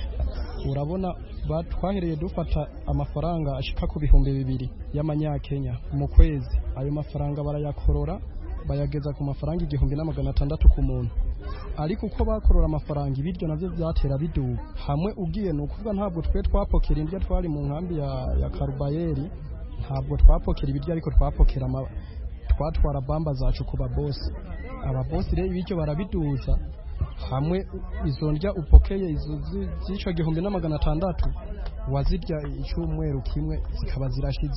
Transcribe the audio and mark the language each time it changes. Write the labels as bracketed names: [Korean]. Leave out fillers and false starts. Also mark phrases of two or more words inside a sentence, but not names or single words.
[Rundi] Urabona batwahereye dufata amafaranga ashika ku 2,000 y'amanyakenya mu kwezi. Ayo mafaranga barayakorora bayageza ku mafaranga 1,600 ku muntu. Ariko uko bakorora amafaranga ibiryo navyo byatera biduga. Hamwe ugiye nukuvuga ntabwo twe twapokera indya twari mu nkambi ya Karubayeri, ntabwo twapokera ibiryo ariko twapokera twatwara bamba zacu ku babosi. Ababosi rero ibiryo barabiduza hamwe izo ndya upokeye z'ico 1,600 wazirya icyumweru kimwe zikaba zirashize.